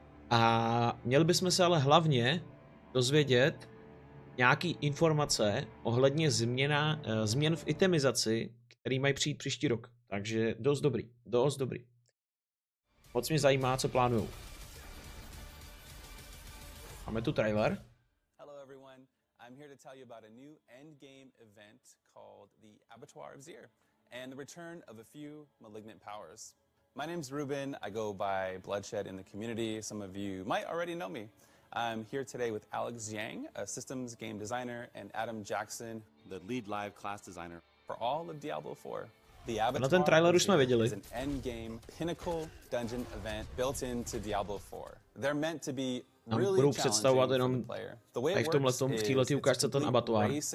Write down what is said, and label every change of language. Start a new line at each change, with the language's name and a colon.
Czech: A měli bychom se ale hlavně dozvědět nějaký informace ohledně změn v itemizaci, který mají přijít příští rok. Takže dost dobrý, dost dobrý. Moc mě zajímá, co plánujou. Máme tu trailer.
English: Hello everyone, I'm here to tell you about a new endgame event called the Abattoir of Zir and the return of a few malignant powers. My name's Ruben, I go by Bloodshed in the community. Some of you might already know me. I'm here today with Alex Yang, a systems game designer, and Adam Jackson, the lead live class designer for all of Diablo IV. The Abattoir of Zir is an endgame pinnacle dungeon event built into Diablo IV. They're meant to be
Czech: Budou představovat jenom v tomhletom, v této ukážce ten abatoár.